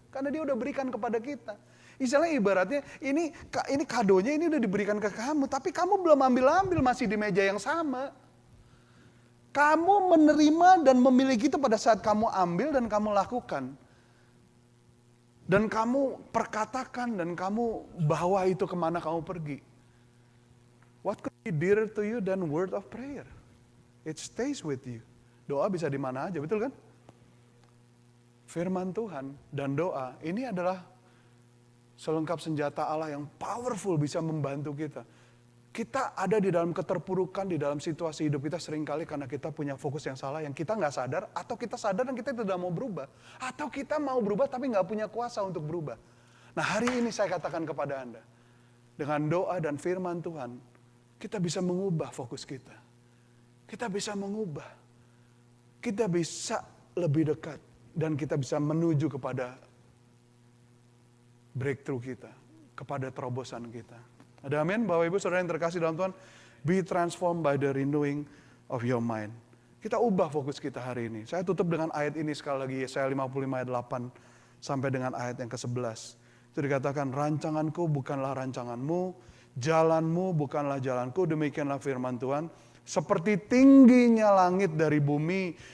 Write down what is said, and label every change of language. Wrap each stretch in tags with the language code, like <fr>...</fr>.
<id>Karena dia udah berikan kepada kita. Istilahnya ibaratnya ini kadonya ini udah diberikan ke kamu, tapi kamu belum ambil-ambil, masih di meja yang sama. Kamu menerima dan memiliki itu pada saat kamu ambil dan kamu lakukan. Dan kamu perkatakan dan kamu bawa itu kemana kamu pergi.</id> <en>What could be dearer to you than word of prayer? It stays with you.</en> <id>Doa bisa di mana aja, betul kan? Firman Tuhan dan doa ini adalah selengkap senjata Allah yang powerful, bisa membantu kita. Kita ada di dalam keterpurukan, di dalam situasi hidup kita seringkali karena kita punya fokus yang salah, yang kita nggak sadar, atau kita sadar dan kita tidak mau berubah. Atau kita mau berubah tapi nggak punya kuasa untuk berubah. Nah hari ini saya katakan kepada Anda, dengan doa dan firman Tuhan, kita bisa mengubah fokus kita. Kita bisa mengubah. Kita bisa lebih dekat. Dan kita bisa menuju kepada breakthrough kita. Kepada terobosan kita. Ada amin? Bapak Ibu Saudara yang terkasih dalam Tuhan.</id> <en>Be transformed by the renewing of your mind.</en> <id>Kita ubah fokus kita hari ini. Saya tutup dengan ayat ini sekali lagi. Yesaya 55 ayat 8 sampai dengan ayat yang ke-11. Itu dikatakan, rancanganku bukanlah rancanganmu. Jalanmu bukanlah jalanku. Demikianlah firman Tuhan. Seperti tingginya langit dari bumi.</id>